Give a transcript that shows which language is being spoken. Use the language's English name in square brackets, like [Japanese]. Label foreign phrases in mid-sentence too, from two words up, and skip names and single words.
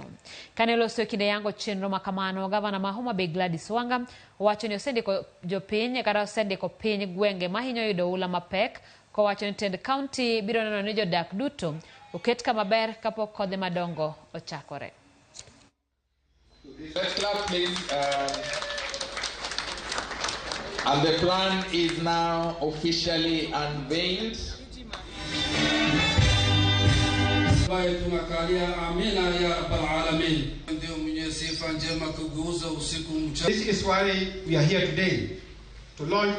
[Luo (Kenya and Tanzania)] Kane loso kinde yango chenro makamano, gavana ma Homa Bay Gladys Wanga wacho ni osendiko jopiny kata osendiko piny gwenge mahinyo yudo ula mapek, kowacho ni tend kaunti biro neno ni jodak duto oket kama ber kapok kodhe madongo ochakore. [English] And the plan is now officially unveiled. This is why we are here today, to launch.